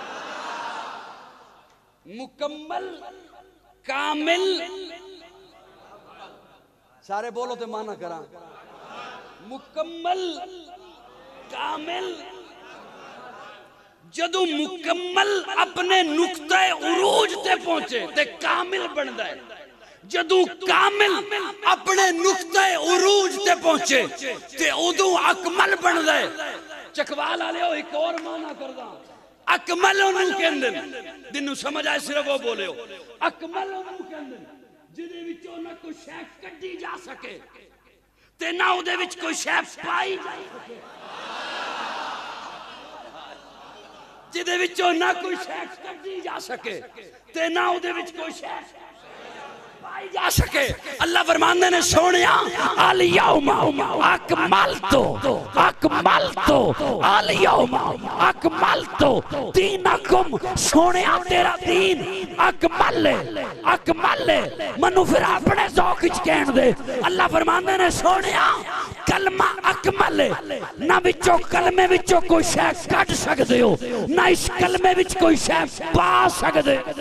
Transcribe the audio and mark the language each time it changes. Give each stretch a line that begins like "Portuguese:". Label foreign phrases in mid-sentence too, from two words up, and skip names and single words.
Punjabi: ਮੁਕੰਮਲ ਕਾਮਿਲ, ਸਾਰੇ ਬੋਲੋ ਤੋ ਮਾਅਨਾ ਕਰਾਂ। ਮੁਕੰਮਲ ਕਾਮਿਲ, ਜਦੋਂ ਮੁਕੰਮਲ ਆਪਣੇ ਨੁਕਤੇ ਉਰੂਜ ਤੇ ਪਹੁੰਚੇ ਤੇ ਕਾਮਿਲ ਬਣਦਾ ਹੈ। ਜਦੋਂ ਕਾਮਿਲ ਆਪਣੇ ਨੁਕਤੇ ਉਰੂਜ ਤੇ ਪਹੁੰਚੇ ਤੇ ਉਦੋਂ ਅਕਮਲ ਬਣ ਗਏ। ਚਕਵਾਲ ਵਾਲੇ ਹੋ ਇੱਕ ਹੋਰ ਮਾਅਨਾ ਕਰਦਾ ਅਕਮਲ ਓਨੂੰ ਕਹਿੰਦੇ ਜਿਨ੍ਹੂੰ ਸਮਝ ਆਏ ਸਿਰਫ਼ ਵੋ ਬੋਲੇ ਹੋ ਅਕਮਲ ਓਨੂੰ ਕਹਿੰਦੇ ਜਿਦੇ ਵਿੱਚੋਂ ਨਾ ਕੋਈ ਸ਼ੈ ਕੱਢੀ ਜਾ ਸਕੇ ਤੇ ਨਾ ਉਦੇ ਵਿੱਚ ਕੋਈ ਸ਼ੈ ਪਾਈ ਜਾ ਸਕੇ ਜਿਦੇ ਵਿੱਚੋਂ ਨਾ ਕੋਈ ਸ਼ੈ ਕੱਢੀ ਜਾ ਸਕੇ ਤੇ ਨਾ ਉਦੇ ਵਿੱਚ ਕੋਈ ਸ਼ੈ ਪਾਈ ਜਾ ਸਕੇ। ਅੱਲਾਹ ਫ਼ਰਮਾਂਦੇ ਨੇ ਸੋਹਣਿਆ
Arabic: اليوم أكملت اليوم أكملت دينكم
Punjabi: ਸੋਹਣਿਆ ਤੇਰਾ ਦੀਨ ਅਕਮਲ ਮੈਨੂੰ ਫਿਰ ਆਪਣੇ ਜ਼ੌਕ ਵਿੱਚ ਕਹਿਣ ਦੇ। ਅੱਲਾਹ ਫ਼ਰਮਾਂਦੇ ਨੇ ਸੋਹਣਿਆ ਕਲਮਾ ਅਕਮਲ ਨਾ ਵਿੱਚੋਂ ਕਲਮੇ ਵਿੱਚੋਂ ਕੋਈ ਸ਼ੈ ਕੱਢ ਸਕਦੇ ਹੋ ਨਾ ਇਸ ਕਲਮੇ ਵਿੱਚ ਕੋਈ ਸ਼ੈ ਪਾ ਸਕਦੇ।